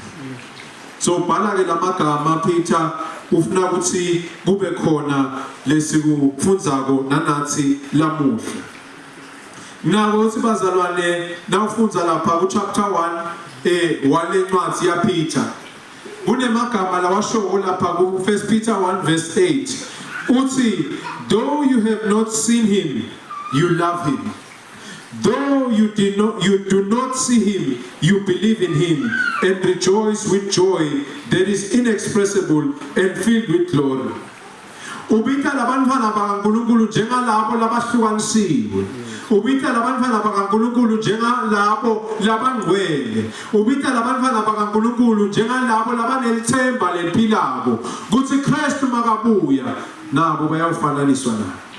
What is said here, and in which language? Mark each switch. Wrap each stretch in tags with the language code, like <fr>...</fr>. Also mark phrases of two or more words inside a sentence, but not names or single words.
<ss>So bhala ke lamagama Peter ufuna ukuthi kube khona lesikufundzako nanathi lamuhla. Nako ukuthi bazalwane nawufunza lapha ku chapter 1 walencwadi ya Peter. Kunemagama lawashoko lapha ku 1 Peter 1 verse 8.</ss> <en>Uthi though you have not seen him you love him. Though you do not see him, you believe in him and rejoice with joy that is inexpressible and filled with glory.</en> <ss>Ubita labantwana bakaNkulunkulu njengalabo labahlukanisiwe. Ubita labantwana bakaNkulunkulu njengalabo labangcwele. Ubita labantwana bakaNkulunkulu njengalabo labanelithemba lempilako. Kuthi Kristu makabuya nabo bayawufananiswa naye.</ss>